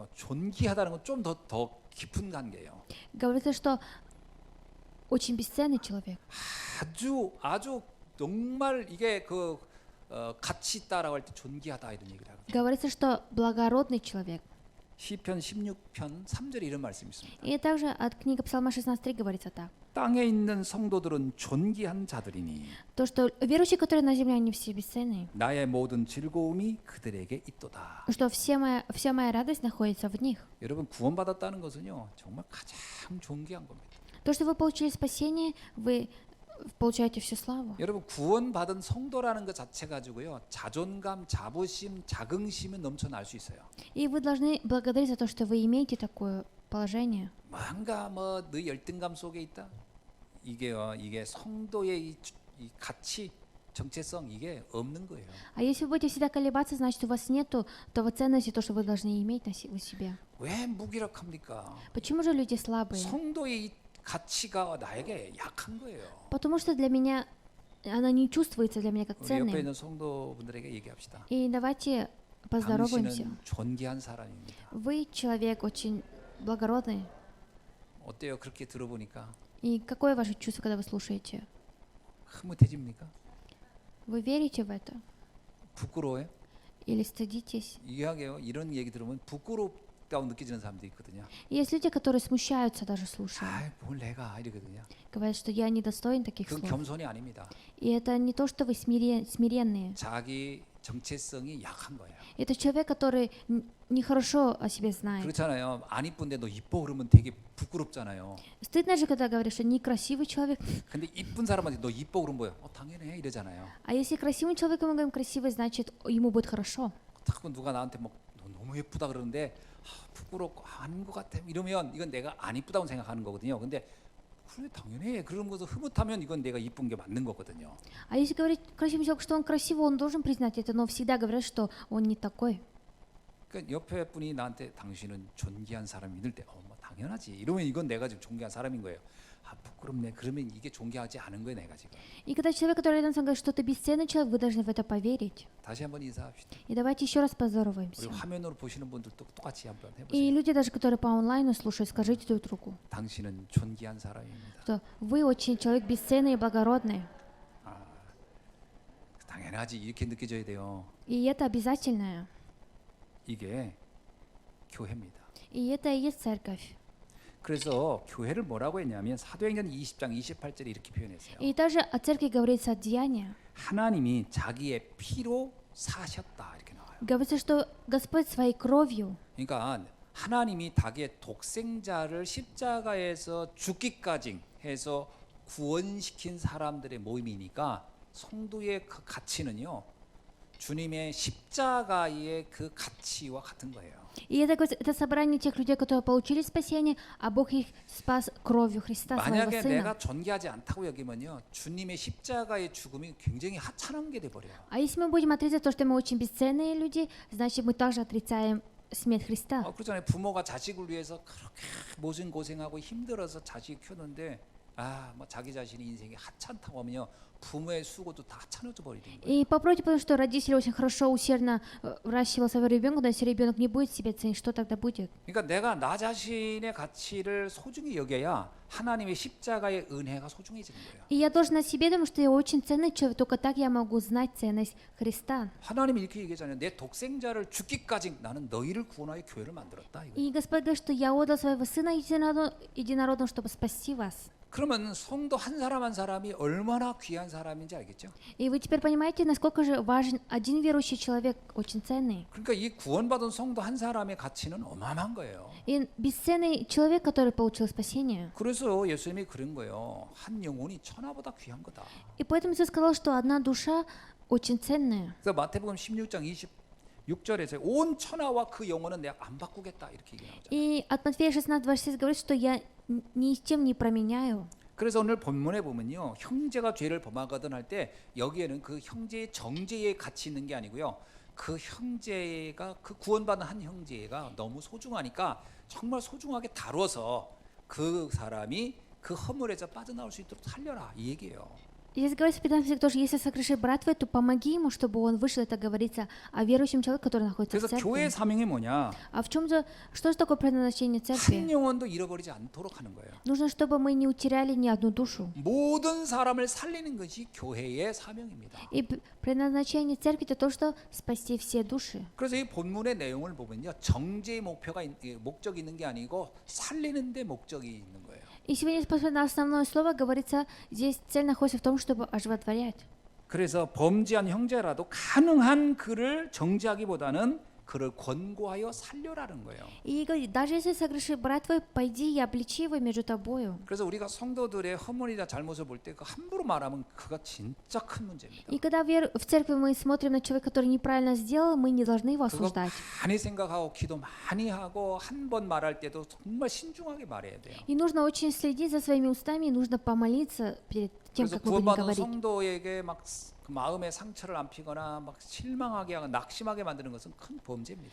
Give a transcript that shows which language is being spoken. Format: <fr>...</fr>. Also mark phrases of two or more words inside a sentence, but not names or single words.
<ko>존귀하다는 건 좀 더 깊은 관계예요.</ko> <ru>Говорится, что очень бесценный человек.</ru> <ko>아주 정말 이게 가치 있다라고 할 때 존귀하다 이런 얘기를 하거든요.</ko> <ru>Говорится, что благородный человек.</ru> <ko>시편 16편 3절에 이런 말씀이 있습니다.</ko> <ru>И также от книги Псалма 16:3 говорится так.</ru> <ko>땅에 있는 성도들은 존귀한 자들이니</ko> <ru>То, что верующие, которые на земле, они все бесценные.</ru> <ko>나의 모든 즐거움이 그들에게 있도다.</ko> <ru>Что вся моя радость находится в них.</ru> <ko>여러분 구원받았다는 것은요 정말 가장 존귀한 겁니다.</ko> <ru>То, что вы получили спасение, вы получаете всю славу.</ru> <ko>여러분 구원받은 성도라는 것 자체 가지고요 자존감, 자부심, 자긍심은 넘쳐날 수 있어요.</ko> <ru>И вы должны благодарить за то, что вы имеете такое положение.</ru> <ko>뭔가 너 열등감 속에 있다. 이게 성도의 이 가치, 정체성 이게 없는 거예요.</ko> <ru>А если вы будете всегда колебаться, значит, у вас нету того ценности, то, что вы должны иметь в себе.</ru> <ko>왜 무기력합니까?</ko> <ru>Почему же люди слабые?</ru> <ko>성도의 이 가치가 나에게 약한 거예요.</ko> <ru>Потому что для меня она не чувствуется для меня как</ru> <ko>우리 옆에</ko> <ru>ценная.</ru> <ko>있는 성도분들에게 얘기합시다.</ko> <ru>И давайте поздороваемся.</ru> <ko>당신은 존귀한 사람입니다.</ko> <ru>Вы человек очень благородный.</ru> <ko>어때요? 그렇게 들어보니까</ko> <ru>И какое ваше чувство, когда вы слушаете?</ru> <ko>흐뭇해집니까?</ko> <ru>Вы верите в это?</ru> <ko>부끄러워요?</ko> <ru>Или стыдитесь?</ru> <ko>이야기요. 이런 얘기 들으면 부끄럽다고 느껴지는 사람도 있거든요.</ko> <ru>И есть люди, которые смущаются даже слушая.</ru> <ko>아, 뭘 내가 이러거든요.</ko> <ru>Говорят, что я недостоин таких</ru> <ko>그건</ko> <ru>слов.</ru> <ko>겸손이 아닙니다.</ko> <ru>И это не то, что вы смиренные.</ru> <ko>자기 정체성이 약한 거예요.</ko> <ru>Это человек, который нехорошо о себе знает.</ru> <ko>그렇잖아요. 안 이쁜데 너 이뻐 그러면 되게 부끄럽잖아요.</ko> <ru>Стыдно же, когда говоришь, что некрасивый человек.</ru> <ko>근데 이쁜 사람한테 너 이뻐 그러면 뭐야? 당연해 이러잖아요.</ko> <ru>А если красивым человеком мы говорим красивый, значит, ему будет хорошо.</ru> <ko>자꾸 누가 나한테 너 너무 예쁘다 그러는데 부끄럽고 아닌 것 같아 이러면 이건 내가 안 이쁘다고 생각하는 거거든요. 근데 그래 당연해 그런 것을 흐뭇하면 이건 내가 이쁜 게 맞는 거거든요.</ko> <ru>А если говорить красивый человек, что он красивый, он должен признать это, но всегда говорят, что он не такой.</ru> <ko>그러니까 옆에 분이 나한테 당신은 존귀한 사람이 믿을 때 뭐 당연하지 이러면 이건 내가 지금 존귀한 사람인 거예요. 아 부끄럽네 그러면 이게 존귀하지 않은 거예요 내가 지금.</ko> <ru>И когда человек, который рядом с вами говорит, что ты бесценный человек, вы должны в это поверить.</ru> <ko>다시 한번 인사합시다.</ko> <ru>И давайте еще раз</ru> <ko>우리</ko> <ru>поздороваемся.</ru> <ko>화면으로 보시는 분들도 똑같이 한번</ko> <ru>И</ru> <ko>해보세요.</ko> <ru>люди даже, которые по онлайну слушают, скажите друг другу,</ru> <ko>당신은 존귀한 사람입니다.</ko> <ru>что вы очень человек бесценный и благородный.</ru> <ko>당연하지 이렇게 느껴져야 돼요.</ko> <ru>И это обязательное.</ru> <ko>이게 교회입니다.</ko> <ru>И это и есть церковь.</ru> <ko>그래서 교회를 뭐라고 했냐면 사도행전 20장 28절에 이렇게 표현했어요.</ko> <ru>И также о церкви говорится от Деяния.</ru> <ko>하나님이 자기의 피로 사셨다 이렇게 나와요.</ko> <ru>Говорится, что Господь своей кровью,</ru> <ko>그러니까 하나님이 자기의 독생자를 십자가에서 죽기까지 해서 구원시킨 사람들의 모임이니까 성도의 그 가치는요, 주님의 십자가의 그 가치와 같은 거예요.</ko> <ru>и это собрание тех людей, которые получили спасение, а Бог их спас кровью Христа, своего</ru> <ko>만약에</ko> <ru>Сына.</ru> <ko>내가 존귀하지 않다고 여기면요, 주님의 십자가의 죽음이 굉장히 하찮은 게 돼 버려요.</ko> <ru>А если мы будем отрицать то, что мы очень бесценные люди, значит мы также отрицаем смерть Христа.</ru> <ko>그렇잖아요. 부모가 자식을 위해서 그렇게 모진 고생하고 힘들어서 자식 키우는데 뭐 자기 자신의 인생이 하찮다고 하면요, 부모의 수고도 다 하찮아져 버리는 거예요.</ko> <ru>И попротив, потому что родители очень хорошо, усердно выращивал своего ребенка, но если ребенок не будет себя ценить, что тогда будет?</ru> <ko>그러니까 내가 나 자신의 가치를 소중히 여겨야 하나님의 십자가의 은혜가 소중해지는 거예요.</ko> <ru>И я должна себе думать, что я очень ценный человек, только так я могу знать ценность Христа.</ru> <ko>하나님이 이렇게 얘기하잖아요. 내 독생자를 죽기까지 나는 너희를 구원하여 교회를 만들었다. 이거예요.</ko> <ru>И Господь говорит, что я отдал своего Сына единородного, чтобы спасти вас.</ru> <ko>그러면 성도 한 사람 한 사람이 얼마나 귀한 사람인지 알겠죠?</ko> <ru>И вы теперь понимаете, насколько же важен один верующий человек, очень ценный.</ru> <ko>그러니까 이 구원받은 성도 한 사람의 가치는 어마어마한 거예요.</ko> <ru>И бесценный человек, который получил спасение.</ru> <ko>그래서 예수님이 그런 거예요. 한 영혼이 천하보다 귀한 거다.</ko> <ru>И поэтому Иисус сказал, что одна душа очень ценная.</ru> <ko>그래서 마태복음 16장 26절에서 온 천하와 그 영혼은 내가 안 바꾸겠다 이렇게 얘기하잖아요.</ko> <ru>И от Матфея 16:26 говорит, что я ни с чем не променяю.</ru> <ko>그래서 오늘 본문에 보면요, 형제가 죄를 범하거든 할 때 여기에는 그 형제의 정죄의 가치 있는 게 아니고요, 그 형제가 그 구원받은 한 형제가 너무 소중하니까 정말 소중하게 다뤄서 그 사람이 그 허물에서 빠져나올 수 있도록 살려라 이 얘기예요.</ko> <ru>И здесь говорится в 15 тоже, если согрешит брат твой, то помоги ему, чтобы он вышел. Это говорится о верующем человеке, который находится в</ru> <ko>그래서 교회</ko> <ru>церкви.</ru> <ko>사명이 뭐냐?</ko> <ru>А в чем же, что же такое предназначение</ru> <ko>한</ko> <ru>церкви?</ru> <ko>영혼도 잃어버리지 않도록 하는 거예요.</ko> <ru>Нужно, чтобы мы не утеряли ни одну душу.</ru> <ko>모든 사람을 살리는 것이 교회의 사명입니다.</ko> <ru>И предназначение церкви это то, что спасти все души.</ru> <ko>그래서 이 본문의 내용을 보면요, 정죄의 목적이 있는 게 아니고 살리는 데 목적이 있는 거예요.</ko> <ru>И сегодня, посмотрев на основное слово, говорится, здесь цель находится в том, чтобы оживотворять.</ru> <ko>그래서 범죄한 형제라도 가능한 그를 정죄하기보다는 그를 권고하여 살려라는 거예요.</ko> <ru>И говорит, даже если согрешит брат твой, пойди и обличи его между тобою.</ru> <ko>그래서 우리가 성도들의 허물이나 잘못을 볼 때 그 함부로 말하면 그가 진짜 큰 문제입니다.</ko> <ru>И когда в церкви мы смотрим на человека, который неправильно сделал, мы не должны его</ru> <ko>그거</ko> <ru>осуждать.</ru> <ko>많이 생각하고 기도 많이 하고 한 번 말할 때도 정말 신중하게 말해야 돼요.</ko> <ru>И нужно очень следить за своими устами, и нужно помолиться перед тем,</ru> <ko>그래서</ko> <ru>как мы будем</ru> <ko>구원받은</ko> <ru>говорить.</ru> <ko>성도에게 막 그 마음에 상처를 안피거나 막 실망하게 하고 낙심하게 만드는 것은 큰 범죄입니다.</ko>